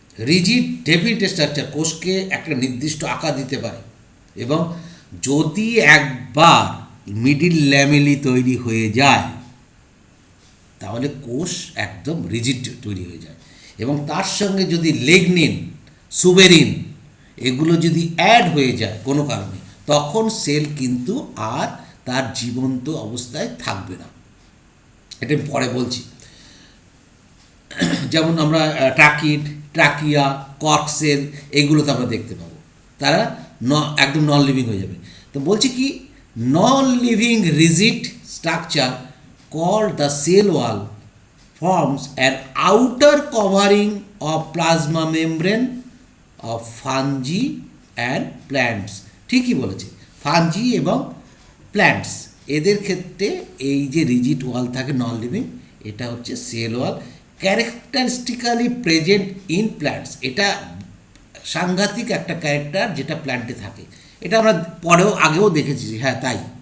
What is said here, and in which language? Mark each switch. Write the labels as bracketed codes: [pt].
[bn] Rigid definite structure কোষকে একটা নির্দিষ্ট আকার দিতে পারে, এবং যদি একবার মিডিল ল্যামেলি তৈরি হয়ে যায় তাহলে কোষ একদম রিজিড তৈরি হয়ে যায়, এবং তার সঙ্গে যদি লিগনিন, সুবেরিন এগুলো যদি অ্যাড হয়ে যায় কোনো কারণে, তখন সেল কিন্তু আর তার জীবন্ত অবস্থায় থাকবে না। এটা পরে বলছি। যেমন আমরা ট্রাকিয়া, কর্ক সেল এগুলোতে আমরা দেখতে পাবো, তারা একদম নন লিভিং হয়ে যাবে। তো বলছি কি, [en] Non living rigid structure called the cell wall forms an outer covering of plasma membrane of fungi and plants। [bn] ঠিকই বলেছে, ফাঞ্জি এবং প্ল্যান্টস এদের ক্ষেত্রে এই যে রিজিড ওয়াল থাকে নন লিভিং, এটা হচ্ছে cell wall, ক্যারেক্টারিস্টিক্যালি present in plants. এটা সাংঘাতিক একটা ক্যারেক্টার যেটা প্ল্যান্টে থাকে, এটা আমরা আগেও দেখেছি। হ্যাঁ, তাই।